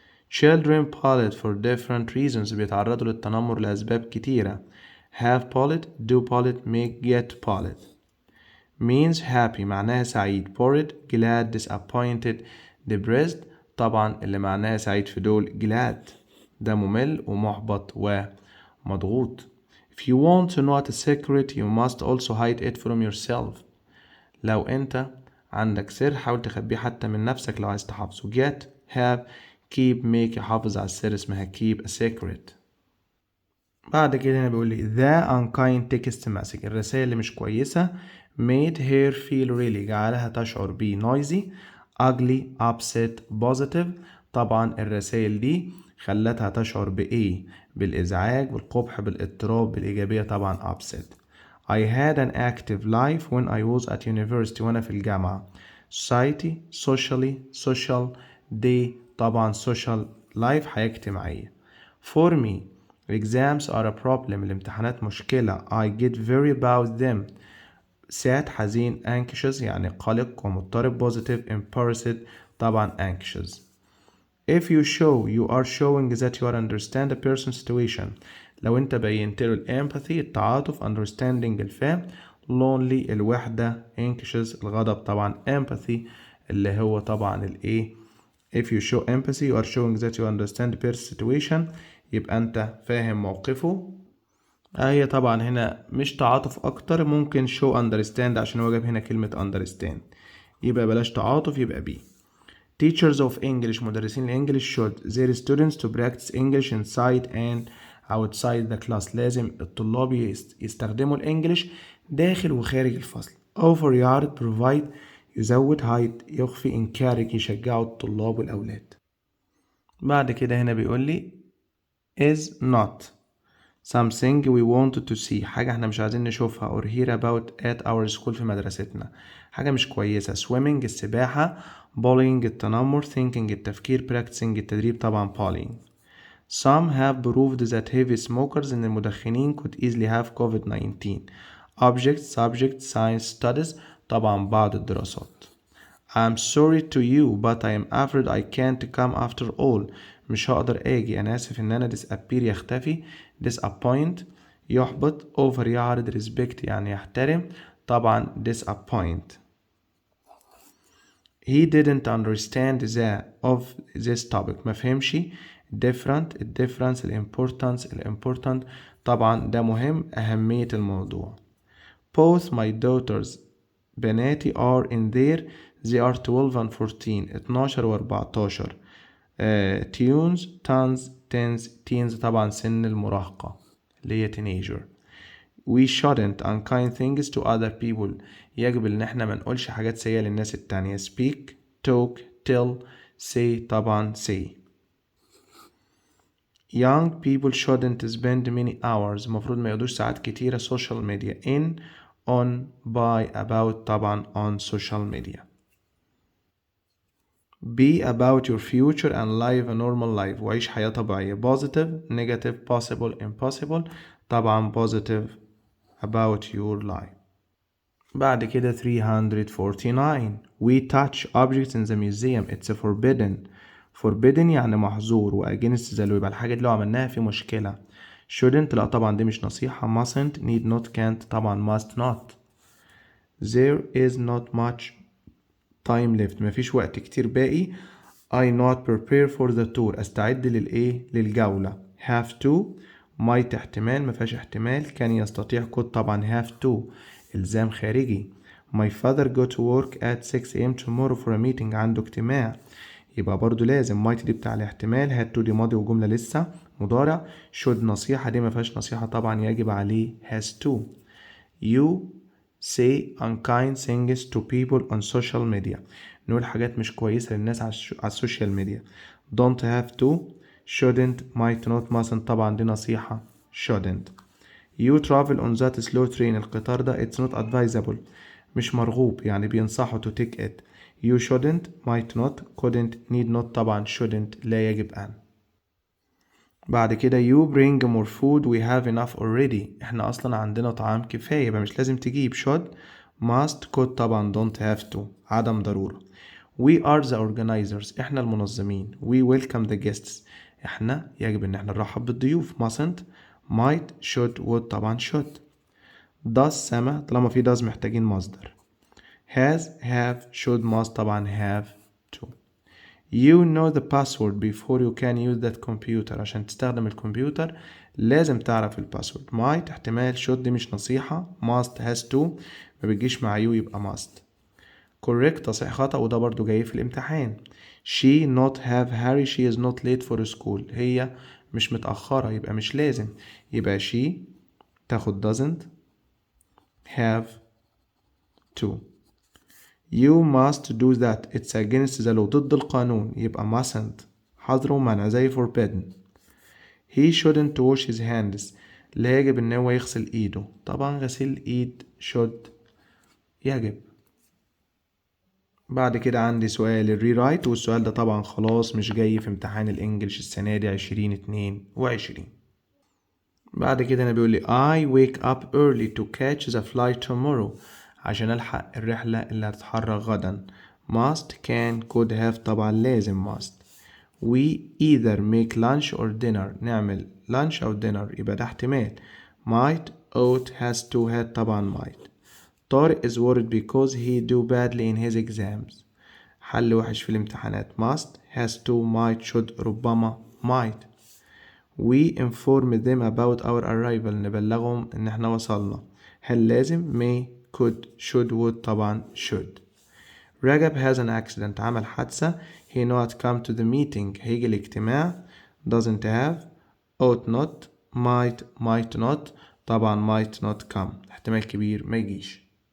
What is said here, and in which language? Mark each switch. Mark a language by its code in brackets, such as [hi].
[en] children polled for different reasons [ar] بيتعرضوا للتنمر لأسباب كتيرة. [en] have polled do polled make get polled. means happy [ar] معناها سعيد. [en] bored glad disappointed depressed [ar] طبعا اللي معناها سعيد في دول glad. ده ممل ومحبط ومضغوط. [en] if you want to know a secret you must also hide it from yourself. [ar] لو انت عندك سر حاول تخبيه حتى من نفسك لو عايز تحافظه. [en] get have keep make [ar] يحافظ على السر اسمها [en] keep a secret. [ar] بعد كده هنا بيقول لي [en] the unkind text message [ar] الرسائل اللي مش كويسة [en] made her feel really [ar] جعلها تشعر ب [en] noisy ugly upset positive. [ar] طبعا الرسائل دي خلتها تشعر بإيه؟ بالإزعاج بالقبح بالاضطراب بالإيجابية طبعا upset. [en] I had an active life when I was at university [ar] وأنا في الجامعة. [en] society socially social day طبعا social life [ar] حياة اجتماعية. [en] for me exams are a problem [ar] الامتحانات مشكلة. [en] I get very about them. sad حزين. [ar] anxious يعني قلق ومضطرب. [en] positive embarrassed طبعا anxious. if you show you are showing that you understand a person's situation. [ar] لو انت بينت له الامباثي التعاطف، understanding الفهم، lonely الوحدة، anxious الغضب. [en] طبعا empathy اللي هو طبعا الايه، if you show empathy you are showing that you understand person's situation، [ar] يبقى انت فاهم موقفه. هي طبعا هنا مش تعاطف اكتر، ممكن show understand عشان هو جاب هنا كلمة understand، يبقى بلاش تعاطف، يبقى B. [en] Teachers of English [ar] مدرسين الانجليش [en] should their students to practice English inside and outside the class. [ar] لازم الطلاب يستخدموا الانجليش داخل وخارج الفصل. [en] offer [ar] يعرض، [en] provide [ar] يزود، [en] hide [ar] يخفي، [en] encourage [ar] يشجعوا الطلاب والأولاد. بعد كده هنا بيقول لي [en] is not something we wanted to see، [ar] حاجة احنا مش عايزين نشوفها، [en] or hear about at our school [ar] في مدرستنا، حاجة مش كويسة. [en] swimming [ar] السباحة، [en] bullying [ar] التنمر، [en] thinking [ar] التفكير، [en] practicing [ar] التدريب. طبعا bullying. [en] some have proved that heavy smokers [ar] إن المدخنين [en] could easily have COVID-19. object subject science studies طبعا بعض الدراسات. I'm sorry to you but I am afraid I can't come after all. [ar] مش هقدر اجي، انا اسف ان انا [en] disappear [ar] يختفي، [en] disappoint [ar] يحبط، over يعرض، [en] respect [ar] يعني يحترم. طبعا disappoint. [en] He didn't understand the of this topic، [ar] ما فهمش. different الديفرنس، الimportance الimportant، طبعا ده مهم، أهمية الموضوع. [en] both my daughters [ar] بناتي [en] are in there they are 12 and 14 12 و 14. tunes tons tens teens طبعا سن المراهقة اللي هي teenager. we shouldn't unkind things to other people، [ar] يجب ان احنا ما نقولش حاجات سيئة للناس التانية. [en] speak talk tell say طبعا say. young people shouldn't spend many hours، [ar] المفروض ما يقضوش ساعات كتيرة [en] social media in on by about طبعا on social media. be about your future and live a normal life، [ar] وعيش حياة طبيعية. [en] positive negative possible impossible طبعا positive about your life. [ar] بعد كده [en] 349 we touch objects in the museum it's forbidden. [ar] forbidden يعني محظور، و [en] against the law [ar] يبقى الحاجة دي لو عملناها في مشكلة. shouldn't لا طبعا دي مش نصيحة. [en] mustn't need not can't طبعا must not. there is not much time left [ar] مفيش وقت كتير باقي. [en] I not prepare for the tour [ar] استعد للإيه، للجولة. [en] have to might [ar] احتمال مفيهاش احتمال. كان يستطيع could طبعا [en] have to [ar] إلزام خارجي. [en] my father go to work at 6 a.m. tomorrow for a meeting [ar] عنده اجتماع، يبقى برضو لازم might دي بتاع الاحتمال، [en] had to [ar] دي ماضي وجملة لسه مضارع. should نصيحة دي مفيهاش نصيحة طبعا يجب عليه [en] has to. you say unkind things to people on social media، [ar] نقول حاجات مش كويسة للناس على السوشيال ميديا. [en] don't have to shouldn't might not mustn't [ar] طبعا دي نصيحة [en] shouldn't. you travel on that slow train القطار ده it's not advisable [ar] مش مرغوب يعني بينصحوا [en] to take it. you shouldn't might not couldn't need not طبعا shouldn't [ar] لا يجب أن. [en] بعد كده you bring more food we have enough already [ar] احنا اصلا عندنا طعام كفاية، يبقى مش لازم تجيب. [en] should must could طبعا don't have to [ar] عدم ضرورة. [en] we are the organizers [ar] احنا المنظمين. [en] we welcome the guests [ar] احنا يجب ان احنا نرحب بالضيوف. [en] mustn't might should would طبعا should. [ar] does سما طالما في does محتاجين مصدر. [en] has have should must طبعا have to. you know the password before you can use that computer [ar] عشان تستخدم الكمبيوتر لازم تعرف الباسورد. might احتمال. [en] should [ar] دي مش نصيحة. [en] must has to [ar] ما بتجيش مع [en] you يبقى must. [ar] correct تصحيح خطأ وده برضو جاي في الامتحان. [en] she not have hurry she is not late for school [ar] هي مش متأخرة يبقى مش لازم، [en] يبقى she تاخد doesn't have to. you must do that it's against the law [ar] ضد القانون [en] يبقى mustn't [ar] حظر ومنع زي [en] forbidden. he shouldn't wash his hands [ar] لا يجب ان هو يغسل ايده، طبعا غسيل الايد should يجب. بعد كده عندي سؤال الري رايت، والسؤال ده طبعا خلاص مش جاي في امتحان الانجليش السنة دي 2022. بعد كده انا بيقول لي [en] I wake up early to catch the flight tomorrow [ar] عشان الحق الرحلة اللي هتتحرك غدا. [en] must can could have [ar] طبعا لازم [en] must. we either make lunch or dinner [ar] نعمل lunch أو dinner يبقى ده احتمال. [en] might ought has to had طبعا might. طارق is worried because he do badly in his exams. [ar] حل وحش في الامتحانات [en] must has to might should ربما might. we inform them about our arrival [ar] نبلغهم ان احنا وصلنا. هل لازم [en] may could should would طبعا should. رجب has an accident [ar] عمل حادثة. [en] he not come to the meeting [ar] هيجي الاجتماع. [en] doesn't have ought not might not طبعا might not come [ar] احتمال كبير ما يجيش.